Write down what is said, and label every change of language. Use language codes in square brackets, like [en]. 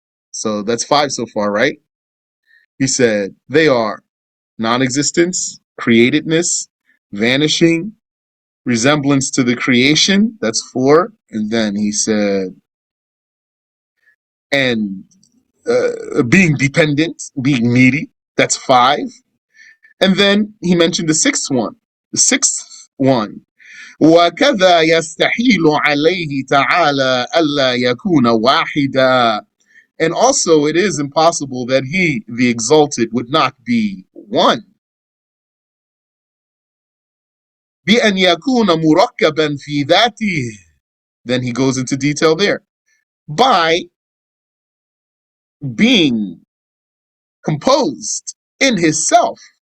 [en] So that's 5 so far, right? He said they are non-existence, createdness, vanishing, resemblance to the creation. That's 4. And then he said, and being dependent, being needy. That's 5. And then he mentioned the sixth one. The sixth one. [ar] وكذا يستحيل عليه تعالى ألا يكون واحدا. [en] And also it is impossible that he, the exalted, would not be one. [ar] بأن يكون مركبا في ذاته. [en] Then he goes into detail there. By being composed in his self.